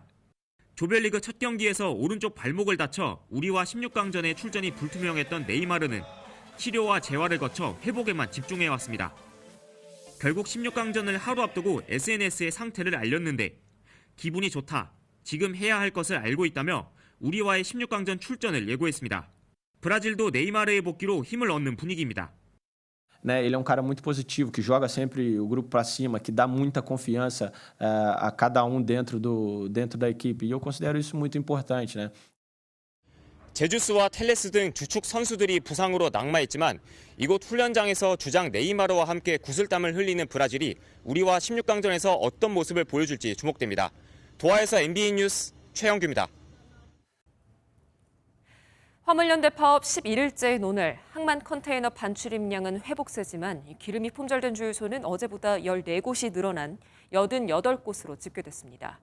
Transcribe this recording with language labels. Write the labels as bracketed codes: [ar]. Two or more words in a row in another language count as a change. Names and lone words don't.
[ko] 조별리그 첫 경기에서 오른쪽 발목을 다쳐 우리와 16강전에 출전이 불투명했던 네이마르는 치료와 재활을 거쳐 회복에만 집중해왔습니다. 결국 16강전을 하루 앞두고 SNS에 상태를 알렸는데 기분이 좋다, 지금 해야 할 것을 알고 있다며 우리와의 16강전 출전을 예고했습니다. 브라질도 네이마르의 복귀로 힘을 얻는 분위기입니다. [pt] Ele é cara muito positivo, que joga sempre o grupo para cima, que dá muita confiança a cada dentro da equipe. E eu considero isso muito importante, né? [ko] 제주스와 텔레스 등 주축 선수들이 부상으로 낙마했지만 이곳 훈련장에서 주장 네이마르와 함께 구슬땀을 흘리는 브라질이 우리와 16강전에서 어떤 모습을 보여줄지 주목됩니다. 도하에서 MBN 뉴스 최영규입니다. 화물연대 파업 11일째인 오늘 항만 컨테이너 반출입량은 회복세지만 기름이 품절된 주유소는 어제보다 14곳이 늘어난 88곳으로 집계됐습니다.